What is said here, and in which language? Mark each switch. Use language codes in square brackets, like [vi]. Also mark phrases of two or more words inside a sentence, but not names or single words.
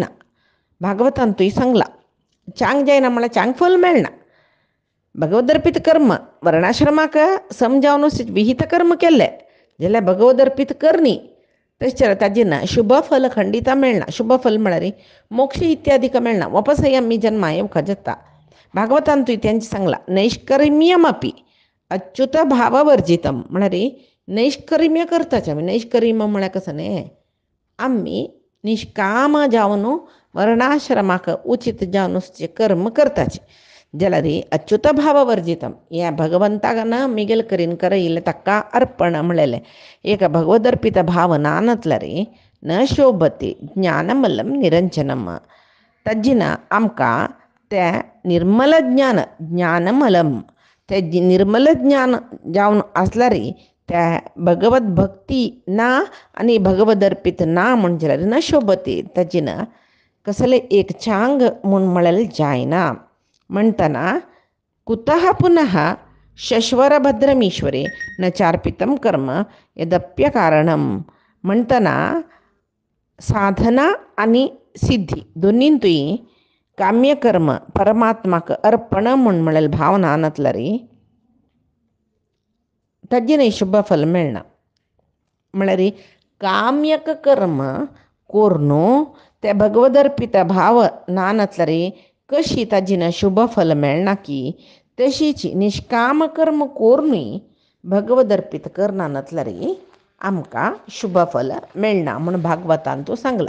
[kok] भागवतांतूय सांगलां चांग जायना म्हळ्यार चांग फल मेळना. भगवदर्पित कर्म वर्णाश्रमाक समजावन विहित कर्म केले जाल्यार भगवदर्पित करनी तशें ताजें ना शुभ फल खंडिता मेळना. शुभ फल म्हळ्यार मोक्ष इत्यादीक मेळना. वपसयमी जन्मा येवका जाता. भागवतांतूय तेंच सांगला [sa] नैष्कर्म्यम अपि अच्युत भाववर्जितम [kok] म्हळ्यार नैष्कर्म्य करताच आमी. नैष्कर्म्य म्हळ्यार कसं न्ही आमी निष्काम जावन वर्णाश्रमाक उचित जावन कर्म करताचे जाल्यार [sa] अच्युत भाववर्जितम [kok] ह्या भगवंताक न मिगेल करीन करयले ताका अर्पण म्हणलेलें. एक भगवदर्पित भाव नानतल्यार [sa] न शोभते ज्ञानमलम निरंजनम. [kok] ताजें आमकां तें निर्मल ज्ञान ज्ञानमलम तें निर्मल ज्ञान जावन आसल्यार त्या भगवत भक्ती ना आनी भगवदर्पित ना म्हणजे [sa] न शोभते [kok] ताजें कसले एक चांग म्हूण म्हळेलें जायना. [sa] म्हणटना कुतः पुनः शश्वरभद्रमीश्वरे न चार्पितं कर्म यदप्य कारणम. [kok] म्हणटना साधना आनी सिद्धी दोनींतूय काम्यकर्म परमात्माक अर्पण म्हूण म्हळेलें भावना नातल्यार ताजें शुभ फल मेळना. म्हळ्यार काम्यक कर्म करून ते भगवदर्पित भाव ना नातल्यार कशी ताजें शुभ फल मेळना की तशीच निष्काम कर्म करूनय भगवदर्पित करना नातल्यार आमकां शुभ फल मेळना म्हूण भागवतांत सांगला.